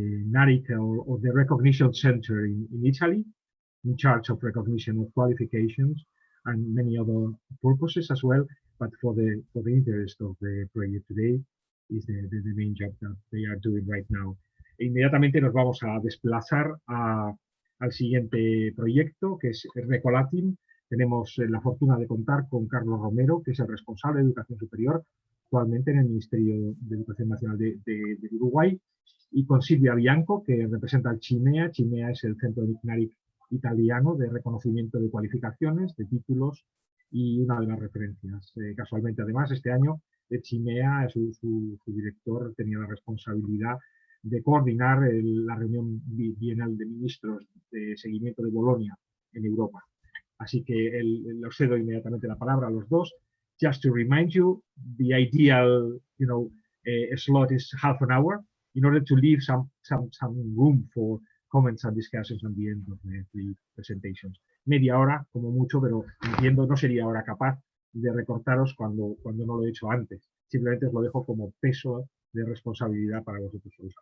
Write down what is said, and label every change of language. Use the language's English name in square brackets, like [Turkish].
[English] NARIC or the Recognition Center in Italy, in charge of recognition of qualifications and many other purposes as well. But for the interest of the project today is the main job that they are doing right now. [Spanish] Inmediatamente nos vamos a desplazar al siguiente proyecto, que es Recolatin. Tenemos la fortuna de contar con Carlos Romero, que es el responsable de Educación Superior actualmente en el Ministerio de Educación Nacional de Uruguay, y con Silvia Bianco, que representa al CHIMEA. CHIMEA es el Centro NIC italiano de reconocimiento de cualificaciones, de títulos, y una de las referencias. Casualmente, además, este año, de CHIMEA, su director tenía la responsabilidad de coordinar la reunión bienal de ministros de seguimiento de Bolonia en Europa. Así que os cedo inmediatamente la palabra a los dos. [English] Just to remind you, the ideal, slot is half an hour in order to leave some room for comments and discussions at the end of the presentations. [Spanish] Media hora, como mucho, pero entiendo no sería ahora capaz de recortaros cuando no lo he hecho antes. Simplemente os lo dejo como peso de responsabilidad para vosotros solos.